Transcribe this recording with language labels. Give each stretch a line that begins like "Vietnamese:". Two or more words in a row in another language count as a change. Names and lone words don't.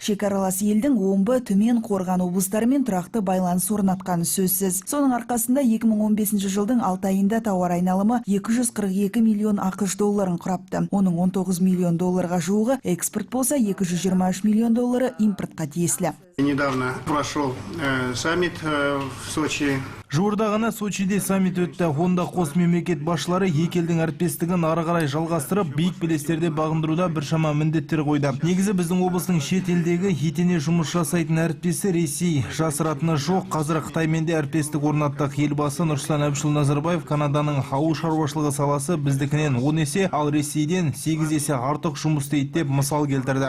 Kazakh: Шекаралас елдің Омбы, Түмен, Қорған облыстарымен тұрақты байланыс орнатқаны сөзсіз. Соның арқасында 2015 жылдың 6 айында тауар айналымы 242 миллион ақш долларын құрапты. Оның 19 миллион долларға жуығы экспорт болса, 223 миллион доллары импортқа тиесілі.
Russian: Недавно прошел саммит в Сочи.
Kazakh: Жуырда ғана Сочиде саммит өтті. Онда қос мемлекет басшылары екі елдің әріптестігін ары қарай жалғастырып, биік белестерде бағындыруда біршама міндеттер қойды. Негізі біздің облыстың шет елдегі етене жұмыс жасайтын әріптесі Ресей. Жасыратыны жоқ, қазір Қытаймен де әріптестік орнаттық. Елбасы Нұрсұлтан Әбішұлы Назарбаев Канаданың ауыл шаруашылығы саласы біздікінен 10 есе, ал Ресейден 8 есе артық жұмыс істейді деп мысал келтірді.